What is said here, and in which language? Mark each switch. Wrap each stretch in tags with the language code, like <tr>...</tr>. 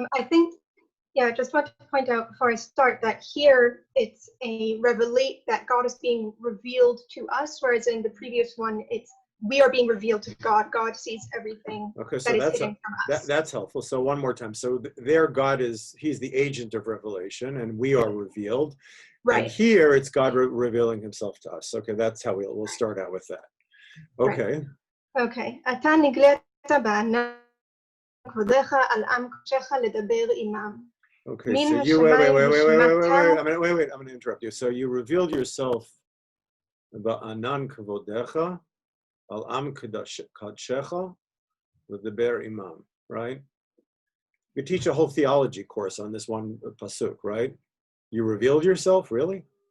<en>I think, yeah, I just want to point out before I start that here it's a revelate that God is being revealed to us, whereas in the previous one, it's we are being revealed to God. God sees everything Okay, so that is hidden from us. that's helpful. So one more time. So there, God he's the agent of revelation, and we are revealed. Right. And here it's God revealing himself to us. Okay, that's how we'll start out with that. Okay. Right. Okay.</en> <he>אתה נגלית בענן כבודך על עם קודשך לדבר עמם.</he> <en>Okay, so you wait. I'm going to interrupt you. So you revealed yourself</en> <he>ba'anan kavodecha al am kadshecha l'deber imam,</he> <en>right? You teach a whole theology course on this one pasuk, right? You revealed yourself, really?</en>